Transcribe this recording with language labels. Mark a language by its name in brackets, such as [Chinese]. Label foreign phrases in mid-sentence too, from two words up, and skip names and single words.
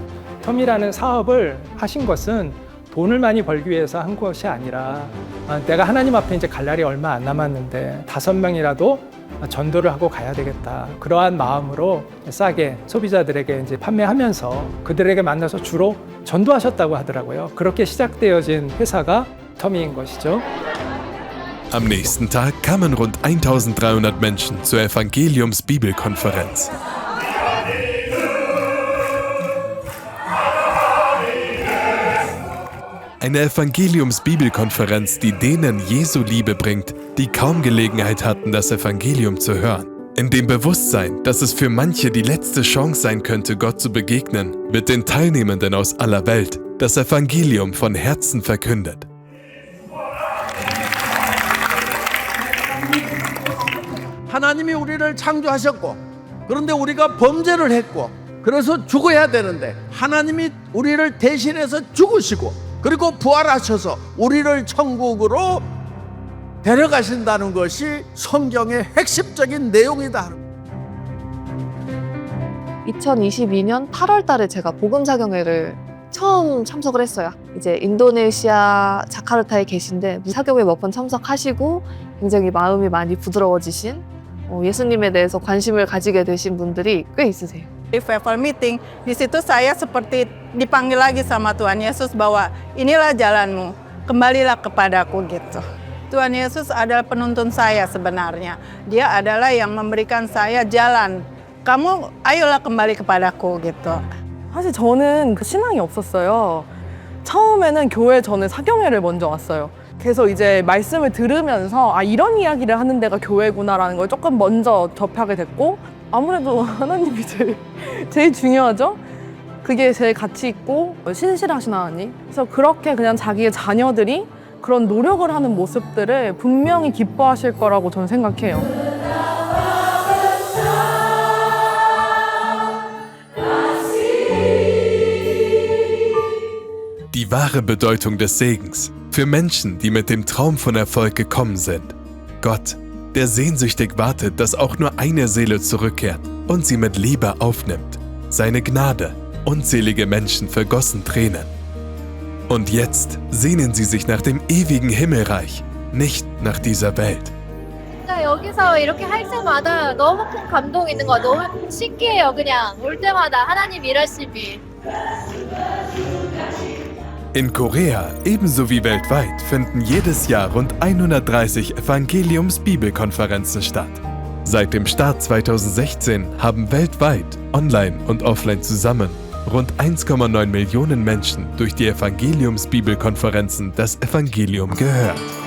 [Korean] 텀이라는 사업을 하신 것은 돈을 많이 벌기 위해서 한 것이 아니라 내가 하나님 앞에 이제 갈 날이 얼마 안 남았는데 5명이라도 전도를 하고 가야 되겠다. 그러한 마음으로 싸게 소비자들에게 이제 판매하면서 그들에게 만나서 주로 전도하셨다고 하더라고요. 그렇게 시작되어진 회사가 텀이인 것이죠. [German] Am nächsten Tag kamen rund 1300 Menschen zur Evangeliums-Bibelkonferenz. Eine Evangeliums-Bibelkonferenz, die denen Jesu Liebe bringt, die kaum Gelegenheit hatten, das Evangelium zu hören. In dem Bewusstsein, dass es für manche die letzte Chance sein könnte, Gott zu begegnen, wird den Teilnehmenden aus aller Welt das Evangelium von Herzen verkündet. [Korean] 하나님이 우리를 창조하셨고 그런데 우리가 범죄를 했고 그래서 죽어야 되는데 하나님이 우리를 대신해서 죽으시고 그리고 부활하셔서 우리를 천국으로 데려가신다는 것이 성경의 핵심적인 내용이다. 2022년 8월 달에 제가 복음사경회를 처음 참석을 했어요. 이제 인도네시아 자카르타에 계신데 사경회 몇 번 참석하시고 굉장히 마음이 많이 부드러워지신 예수님에 대해서 관심을 가지게 되신 분들이 꽤 있으세요. [English] Revival meeting, [Indonesian] di situ saya seperti dipanggil lagi sama Tuhan Yesus bahwa inilah jalanmu, kembalilah kepadaku gitu. Tuhan Yesus adalah penuntun saya sebenarnya. Dia adalah yang memberikan saya jalan. Kamu ayolah kembali kepadaku gitu. [Korean] 사실 저는 그 신앙이 없었어요. 처음에는 교회 저는 사경회를 먼저 왔어요. 계속 이제 말씀을 들으면서 아 이런 이야기를 하는 데가 교회구나라는 걸 조금 먼저 접하게 됐고 아무래도 하나님이 제일 중요하죠. 그게 제일 가치 있고 신실하신 하나님. 그래서 그렇게 그냥 자기의 자녀들이 그런 노력을 하는 모습들을 분명히 기뻐하실 거라고 저는 생각해요. [German] Die wahre Bedeutung des Segens für Menschen, die mit dem Traum von Erfolg gekommen sind. Gott, der sehnsüchtig wartet, dass auch nur eine Seele zurückkehrt und sie mit Liebe aufnimmt. Seine Gnade, unzählige Menschen vergossen Tränen. Und jetzt sehnen sie sich nach dem ewigen Himmelreich, nicht nach dieser Welt. [Korean] 진짜 여기서 이렇게 할 때마다 너무 큰 감동이 있는 거 너무 신기해요. 그냥 올 때마다 하나님 일하심이. [German] In Korea, ebenso wie weltweit, finden jedes Jahr rund 130 Evangeliums-Bibelkonferenzen statt. Seit dem Start 2016 haben weltweit, online und offline zusammen, rund 1,9 Millionen Menschen durch die Evangeliums-Bibelkonferenzen das Evangelium gehört.